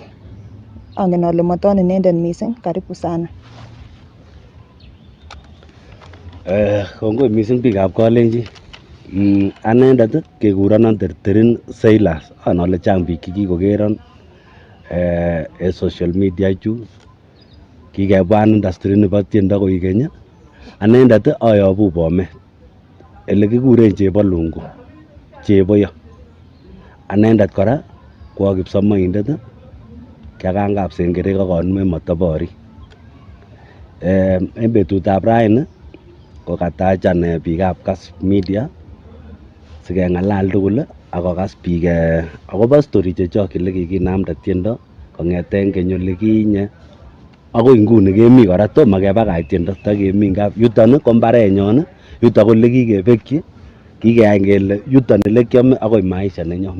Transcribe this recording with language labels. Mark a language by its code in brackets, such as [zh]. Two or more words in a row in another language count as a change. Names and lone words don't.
[kln] Angen ale maton inendet missing. [sw] Karibu sana. [kln] Kongoi missing biikab Kalenjin. Anendet kekurenon Terterin Silas. Ana ale chang biik chekikokeron en [en] social media [kln] chu. Kikebwan industry nebo tiendo koik keny. Anendet ayobu Bomet. Ele kikuren Chebolungu. Cheboyo. Anendet kora ko kipsomonindet kiakangap sengerek ak anume motobori. En betutab raini ko katachan biikab Kass Media sikeng'alal tugul ak kokas biik akobo story chechok ele kikinamda tiendo kong'eten keny ole kinye akoi nguni kemi kora tomo kebakach tiendo takemi ngap yuton ko mbarenyon, yuton ko ole kikebekyi, kikeyany kele yuton ele kiome akoi maisha nenyon.